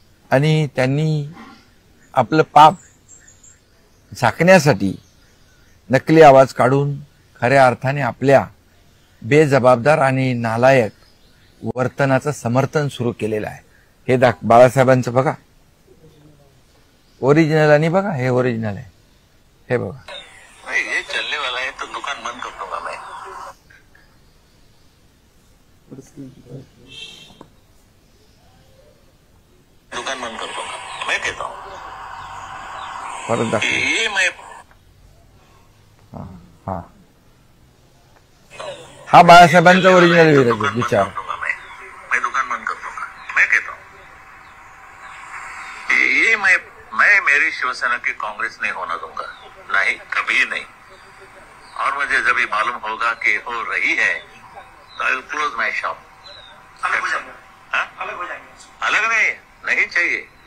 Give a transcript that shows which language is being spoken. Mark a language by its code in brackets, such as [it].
[mr] आणि त्यांनी आपलं पाप झाकण्यासाठी नकली आवाज काढून खऱ्या अर्थाने आपल्या बेजबाबदार आणि नालायक वर्तनाचं समर्थन सुरू केलेलं आहे. हे बाळासाहेबांचं बघा ओरिजिनल, आणि बघा हे ओरिजिनल आहे. हे बघा, [hi] ये चलने वाला है तो दुकान बंद कर दूंगा मैं. दुकान बंद कर दूंगा मैं, कहता हूँ. [mr] परत दाखव. [hi] ये मैं [mr] हा हा बाळासाहेबांचा ओरिजिनल विचार. [hi] मैं दुकान बंद कर दूंगा मैं, कहता हूँ. ये मैं मेरी शिवसेना की कांग्रेस नहीं होना दूंगा, नहीं, कभी नहीं. और मुझे जब भी मालूम होगा कि हो रही है तो [en] I will close my shop. [hi] अलग हो जाएंगे. अलग नहीं चाहिए.